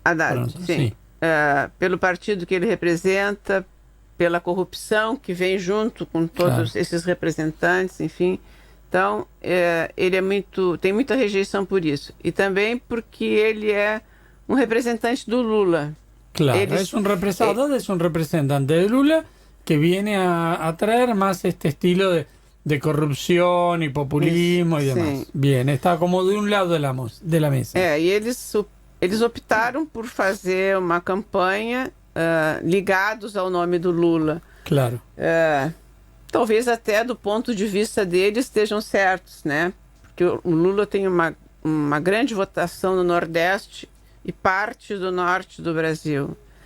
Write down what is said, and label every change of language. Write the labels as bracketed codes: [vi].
[pt] Haddad, sim. Pelo partido que ele representa, pela corrupção que vem junto com todos esses representantes, enfim. Então, ele tem muita rejeição por isso. E também porque ele é um representante do Lula. [es] Claro, es un representante de Lula que viene a traer más este estilo de corrupción y populismo y demás. [pt] Sim. [es] Bien, está como de un lado de la mesa. [pt] E eles optaram por fazer uma campanha ligados ao nome do Lula. Claro. Talvez até do ponto de vista deles estejam certos, né? Porque o Lula tem uma grande votação no Nordeste e parte do Norte do Brasil.